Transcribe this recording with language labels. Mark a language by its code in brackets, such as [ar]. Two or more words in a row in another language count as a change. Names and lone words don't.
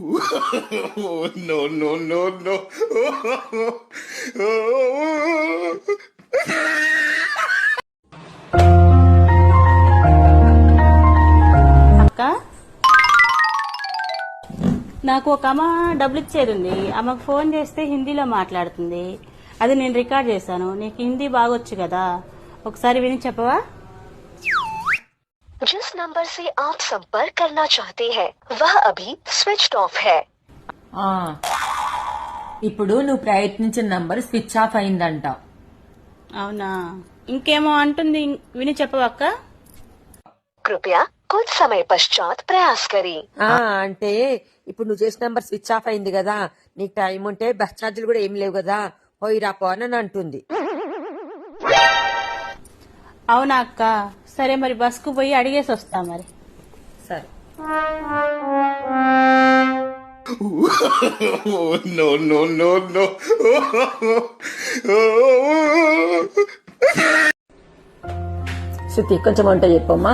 [te] అక్క, నాకు ఒక అమ్మ డబ్బులు ఇచ్చేది ఉంది. ఆమెకు ఫోన్ చేస్తే హిందీలో మాట్లాడుతుంది. అది నేను రికార్డ్ చేశాను. నీకు హిందీ బాగొచ్చు కదా, ఒకసారి విని చెప్పవా? [hi] जिस नंबर से आप संपर्क करना चाहते हैं वह अभी [en] switched off [hi] है. [te] ఇప్పుడు నువ్వు ప్రయత్నించిన నంబర్ [en] switch off [te] అయిందంట. అవునా? ఇంకేమో అంటుంది, విని చెప్పవా అక్క? [hi] कृपया कुछ समय पश्चात प्रयास करें. [te] అంటే ఇప్పుడు నువ్వు చేసిన నంబర్ [en] switch off [te] అయింది కదా, నీకు టైం ఉంటే బస్ ఛార్జీలు కూడా ఏం లేవు కదా, పోయి రాపో అని అంటుంది. అవునా అక్క? సరే మరి బస్కు పోయి అడిగేసి వస్తా మరి. సరే. శృతి కొంచెం వంట చెప్పమ్మా.